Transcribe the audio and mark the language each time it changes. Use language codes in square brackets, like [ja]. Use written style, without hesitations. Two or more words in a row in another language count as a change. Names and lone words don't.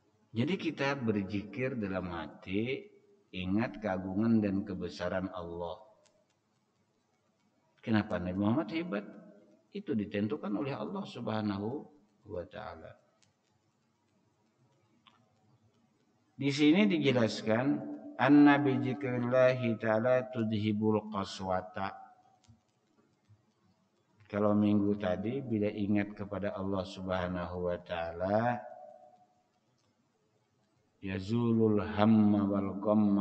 [id] Jadi kita berzikir dalam hati, ingat keagungan dan kebesaran Allah. Kenapa Nabi Muhammad hebat? Itu ditentukan oleh Allah [ar] سبحانه وتعالى. [id] Di sini dijelaskan [ar] أن بذكر الله تعالى تذهب القسوة. [id] Kalau minggu tadi bila ingat kepada Allah [ar] سبحانه وتعالى يزول الهم والغم.